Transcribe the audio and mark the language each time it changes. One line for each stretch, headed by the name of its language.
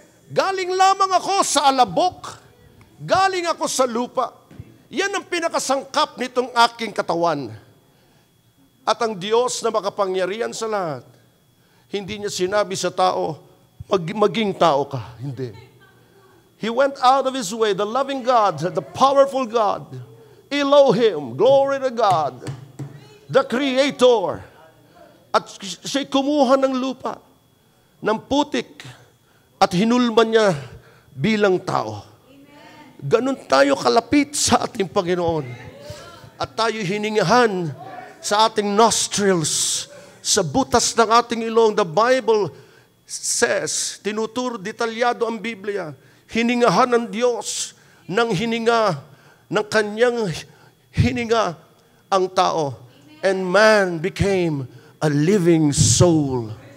Filipino: Galing lamang ako sa alabok. Galing ako sa lupa. Yan ang pinakasangkap nitong aking katawan. At ang Diyos na makapangyarihan sa lahat, hindi niya sinabi sa tao, maging tao ka. Hindi.
English: He went out of His way, the loving God, the powerful God, Elohim, glory to God, the Creator.
Filipino: At siya'y kumuha ng lupa, ng putik, at hinulman niya bilang tao. Ganun tayo kalapit sa ating Panginoon. At tayo hiningahan sa ating nostrils, sa butas ng ating ilong.
English: The Bible says,
Filipino: tinuturo detalyado ang Biblia, hiningahan ng Diyos ng hininga, ng kanyang hininga ang tao.
English: And man became a living soul.